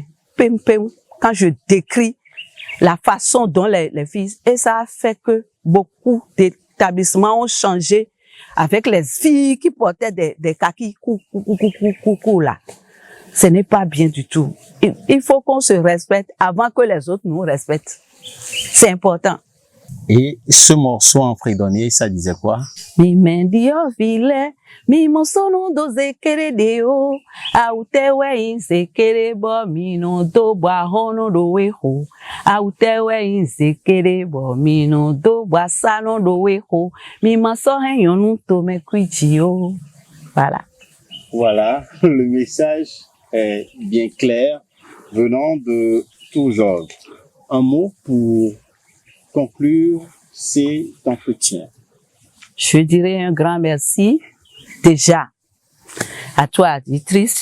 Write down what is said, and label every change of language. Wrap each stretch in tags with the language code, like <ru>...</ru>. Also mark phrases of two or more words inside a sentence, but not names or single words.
<fr>Quand je décris la façon dont les filles, et ça a fait que beaucoup d'établissements ont changé avec les filles qui portaient des kakis là. Ce n'est pas bien du tout. Il faut qu'on se respecte avant que les autres nous respectent. C'est important. Et ce morceau en fredonné, ça disait quoi?</fr> <fon>Mi mendio vile, mi monsono do zekere deo, autewe in zekere bo mi no do ba hono do weho, autewe in zekere bo mi no do ba sano do weho, mi maso hen yonu to me kuichio.</fon> <fr>Voilà. Voilà, le message est bien clair venant de Toujours. Un mot pour conclure cet entretien. Je dirais un grand merci déjà à toi, Ditrice.</fr>